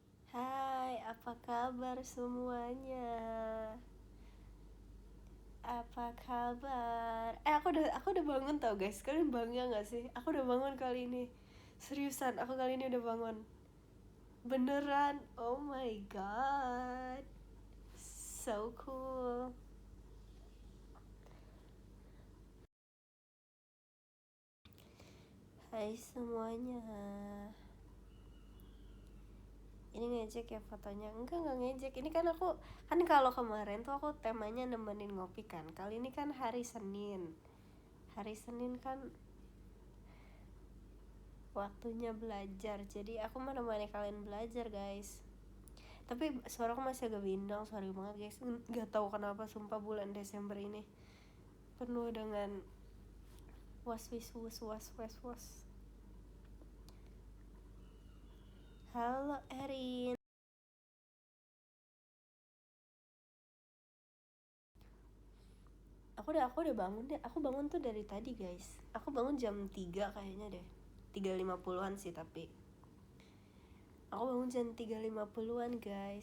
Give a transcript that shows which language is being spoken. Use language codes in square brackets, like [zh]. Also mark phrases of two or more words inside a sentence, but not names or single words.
[id] Hai, apa kabar semuanya? Apa kabar? Aku udah bangun tau guys. Kalian bangga nggak sih? Aku udah bangun kali ini. Seriusan, aku kali ini udah bangun. Beneran. [en] Oh my god. So cool. [id] Hai semuanya. Ini ngejek ya fotonya? Enggak ngejek. Ini kan aku kan kalau kemarin tuh aku temanya nemenin ngopi kan. Kali ini kan hari Senin. Hari Senin kan waktunya belajar, jadi aku menemani kalian belajar guys. Tapi suara aku masih agak bindang, sorry banget guys. Nggak tahu kenapa, sumpah bulan Desember ini penuh dengan was wis was was was was. Halo Erin. Aku udah bangun deh. Aku bangun tuh dari tadi guys. Aku bangun jam 3 kayaknya deh. 3.50-an sih tapi. Aku bangun jam 3.50-an guys.